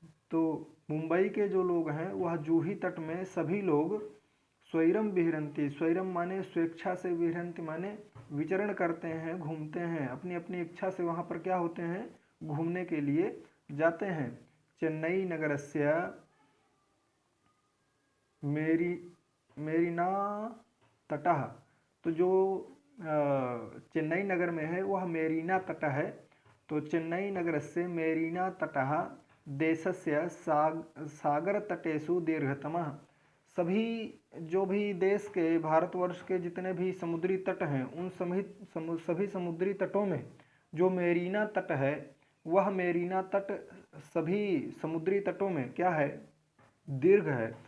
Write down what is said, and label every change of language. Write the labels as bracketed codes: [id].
[hi] तो मुंबई के जो लोग हैं वह जूही तट में सभी लोग [sa] स्वैरम विहरन्ति, [hi] स्वैरम माने स्वेच्छा से, विहरन्ति माने विचरण करते हैं, घूमते हैं, अपनी अपनी इच्छा से वहाँ पर क्या होते हैं? घूमने के लिए जाते हैं। चेन्नई नगरस्य मेरीना तटः, तो जो चेन्नई नगर में है वह मेरीना तट है। [sa] तो चेन्नई नगरस्य मेरीना तटः देशस्य सागरतटेषु दीर्घतमः, [hi] सभी जो भी देश के, भारतवर्ष के जितने भी समुद्री तट हैं उन सभी समुद्री तटों में जो मेरीना तट है, वह मेरीना तट सभी समुद्री तटों में क्या है, दीर्घ है।